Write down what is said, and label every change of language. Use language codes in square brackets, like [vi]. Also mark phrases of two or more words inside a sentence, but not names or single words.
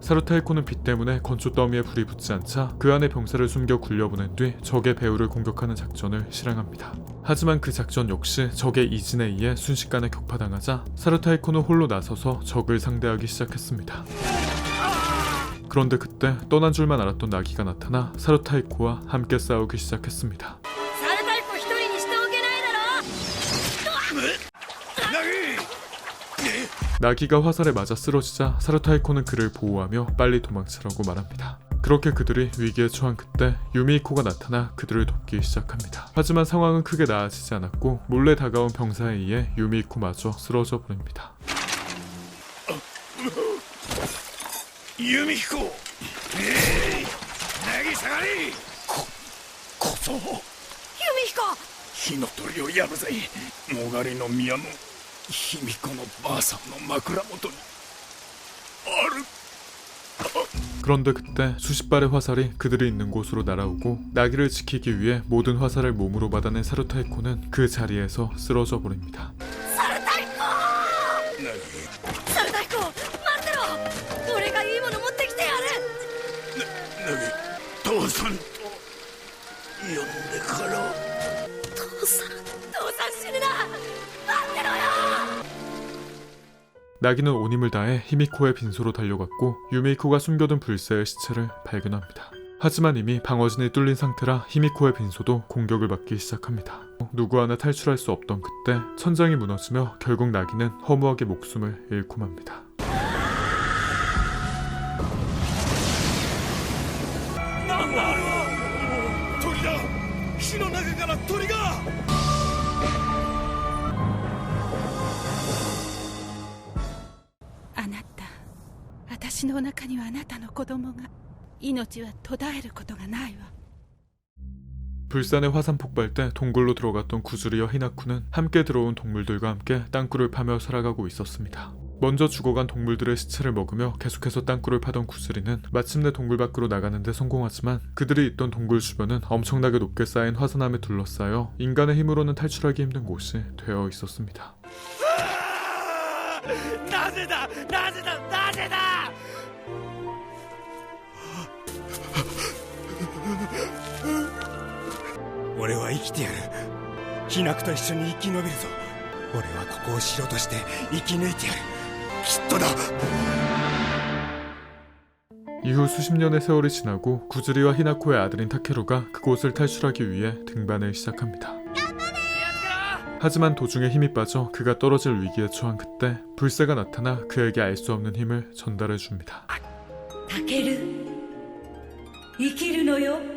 [ko] 사르타이코는 비 때문에 건조 더미에 불이 붙지 않자 그 안에 병사를 숨겨 굴려보낸 뒤 적의 배후를 공격하는 작전을 실행합니다. 하지만 그 작전 역시 적의 이진에 의해 순식간에 격파당하자 사르타이코는 홀로 나서서 적을 상대하기 시작했습니다. 그런데 그때 떠난 줄만 알았던 나기가 나타나 사르타이코와 함께 싸우기 시작했습니다. [ja] サルタイコ一人にしておけないだろ。 [ko] 나기가 화살에 맞아 쓰러지자 사르타이코는 그를 보호하며 빨리 도망치라고 말합니다. 그렇게 그들이 위기에 처한 그때 유미히코가 나타나 그들을 돕기 시작합니다. 하지만 상황은 크게 나아지지 않았고 몰래 다가온 병사에 의해 유미히코마저 쓰러져 버립니다. [ja] ユミヒコ、凪下がり。こそユミヒコ、火の鳥をやるぜ。もがりの宮の卑弥呼のばあさんの枕元にある。 [ko] 그런데 그때 수십 발의 화살이 그들이 있는 곳으로 날아오고 나기를 지키기 위해 모든 화살을 몸으로 받아낸 사르타이코는 그 자리에서 쓰러져 버립니다. [ja] サルタイコ、待ってろ。俺がいいもの持ってきてやる。父さんと呼んでから父さん死ぬな。待ってろよ。 [ko] 나기는 온 힘을 다해 히미코의 빈소로 달려갔고 유미히코가 숨겨둔 불새의 시체를 발견합니다. 하지만 이미 방어진이 뚫린 상태라 히미코의 빈소도 공격을 받기 시작합니다. 누구 하나 탈출할 수 없던 그때 천장이 무너지며 결국 나기는 허무하게 목숨을 잃고 맙니다. [ja] 鳥だ。火の中から鳥が。あなた、私の中にはあなたの子供が。命は途絶えることがないわ。 [ko] 불산의 화산 폭발 때 동굴로 들어갔던 구즈리와 히나쿠는 함께 들어온 동물들과 함께 땅굴을 파며 살아가고 있었습니다. 먼저 죽어간 동물들의 시체를 먹으며 계속해서 땅굴을 파던 구즈리는 마침내 동굴 밖으로 나가는 데 성공하지만 그들이 있던 동굴 주변은 엄청나게 높게 쌓인 화산암에 둘러싸여 인간의 힘으로는 탈출하기 힘든 곳이 되어 있었습니다. [ja] なぜだ。俺は生きてやる。ヒナクと一緒に生き延びるぞ。俺はここを城として生き抜いてやる。きっとだ。 [ko] 이후 수십 년의 세월이 지나고 구즈리와 히나코의 아들인 타케루가 그곳을 탈출하기 위해 등반을 시작합니다. 하지만 도중에 힘이 빠져 그가 떨어질 위기에 처한 그때 불새가 나타나 그에게 알 수 없는 힘을 전달해 줍니다. [ja] タケル、生きるのよ。